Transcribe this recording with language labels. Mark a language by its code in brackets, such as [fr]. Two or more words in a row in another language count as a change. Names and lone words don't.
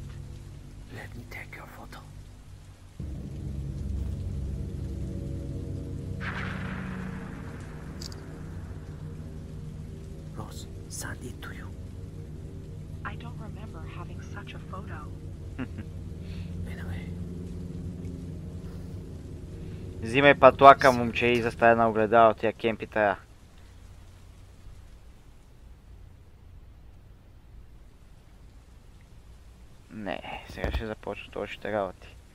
[en] Let me take your photo. Ross, send it to you. I don't remember having such a photo. Anyway. [bg] Взимай патлака, момче, и заставя на огледало тия кемпи тая. Не, сега ще започнат още работи.